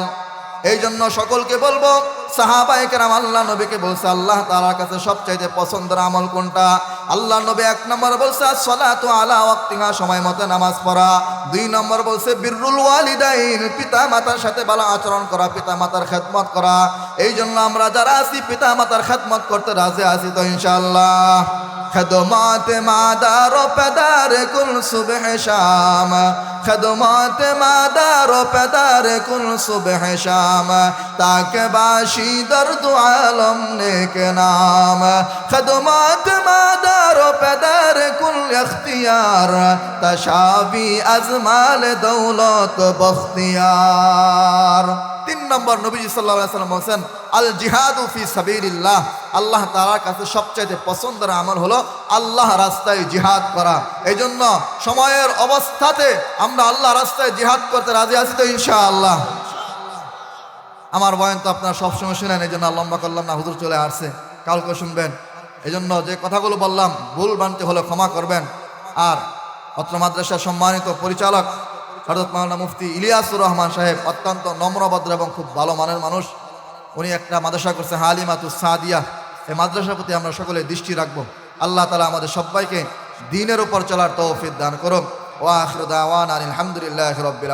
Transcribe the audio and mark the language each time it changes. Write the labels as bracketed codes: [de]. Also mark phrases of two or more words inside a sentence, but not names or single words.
[bn] এই জন্য সকলকে বলবো, সাহাবায়ে কেরাম আল্লাহ নবীকে বলছে আল্লাহ তাআলার কাছে সবচাইতে পছন্দের আমল কোনটা? আল্লাহ নবী 1 নম্বর বলছে [ar] الصلاة على وقتها, [bn] সময় মতে নামাজ পড়া। 2 নম্বর বলছে [ar] بر الوالدين, [bn] পিতা মাতার সাথে ভালো আচরণ করা, পিতা মাতার খেদমত করা। এই জন্য আমরা যারা আছি পিতা মাতার খেদমত করতে রাজি আছি তো ইনশাআল্লাহ? [fa] خدمات مادر و پدر کل صبح شام، خدمات مادر و پدر کل صبح شام، تاکہ باشی در دو عالم نیک نام، خدمات مادر و پدر کل اختیار، تشافی از مال دولت بختیار। [bn] 3 নম্বর নবীজি [ar] صلى الله عليه وسلم [bn] বলেন [ar] الجهاد في سبيل الله, [bn] আল্লাহ তাআলার কাছে সবচেয়ে পছন্দের আমল হলো আল্লাহ রাস্তায় জিহাদ করা। এই জন্য সময়ের অবস্থাতে আমরা আল্লাহ রাস্তায় জিহাদ করতে রাজি আছি তো ইনশাআল্লাহ? আমার বয়ান তো আপনারা সবসময় শুনেন, এই জন্য লম্বা করলাম না, হুজুর চলে আসছে, কালকে শুনবেন। এই জন্য যে কথাগুলো বললাম ভুল বানতে হলে ক্ষমা করবেন। আর অত্র মাদ্রাসার সম্মানিত পরিচালক হযরত মাওলানা মুফতি ইলিয়াসুর রহমান সাহেব অত্যন্ত নম্রভদ্র এবং খুব ভালো মানের মানুষ। উনি একটা মাদ্রাসা করছে হালিমাতুস সাদিয়া, এই মাদ্রাসার প্রতি আমরা সকলে দৃষ্টি রাখবো। আল্লাহ তাআলা আমাদের সবাইকে দ্বীনের উপর চলার তৌফিক দান করুন। [ar] وآخر دعوانا الحمد لله رب العالمين.